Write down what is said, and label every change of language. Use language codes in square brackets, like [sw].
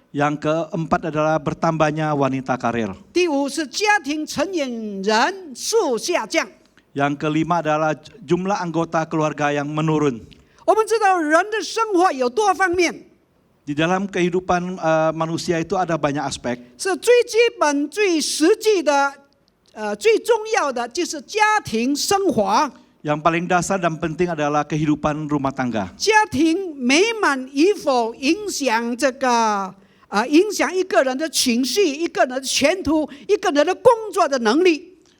[id] Yang keempat adalah bertambahnya wanita karir. [zh] 第五是家庭成员人数下降。 [id] Yang kelima adalah jumlah anggota keluarga yang menurun. [zh] 我们知道人的生活有多方面， [id] Di dalam kehidupan manusia itu ada banyak aspek. [zh] 是最基本、最实际的，最重要的就是家庭生活。 [id] Yang paling dasar dan penting adalah kehidupan rumah tangga. [zh] 家庭美满与否影响影响一个人的情绪、一个人的前途、一个人的工作的能力。